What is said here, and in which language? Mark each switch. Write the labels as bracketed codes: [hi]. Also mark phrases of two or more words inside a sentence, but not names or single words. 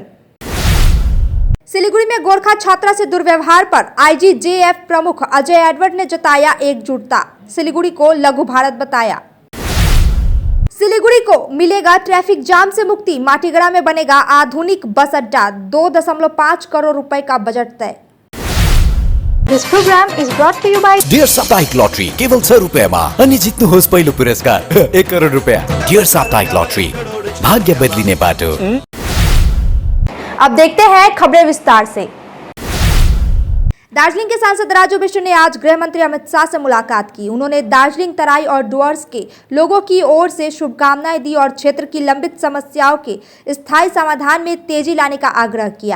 [hi] सिलीगुड़ी में गोरखा छात्रा से दुर्व्यवहार पर आईजीजेएफ प्रमुख अजय एडवर्ड ने जताया एकजुटता, सिलीगुड़ी को लघु भारत बताया। सिलीगुड़ी को मिलेगा ट्रैफिक जाम से मुक्ति, माटीगड़ा में बनेगा आधुनिक बस अड्डा, 2.5 करोड़ रुपए का बजट तय। [en] This program is brought to you by [ne] डियर साप्ताहिक लॉटरी केवल 6 रुपयामा अनि जित्नुहोस् पहिलो पुरस्कार 1 करोड रुपया। डियर साप्ताहिक लॉटरी, भाग्य बदलिने बाटो। [hi] अब देखते हैं खबरें विस्तार से। दार्जिलिंग के सांसद राजू बिष्ट ने आज गृह मंत्री अमित शाह से मुलाकात की। उन्होंने दार्जिलिंग, तराई और डुअर्स के लोगों की ओर से शुभकामनाएं दी और क्षेत्र की लंबित समस्याओं के स्थायी समाधान में तेजी लाने का आग्रह किया।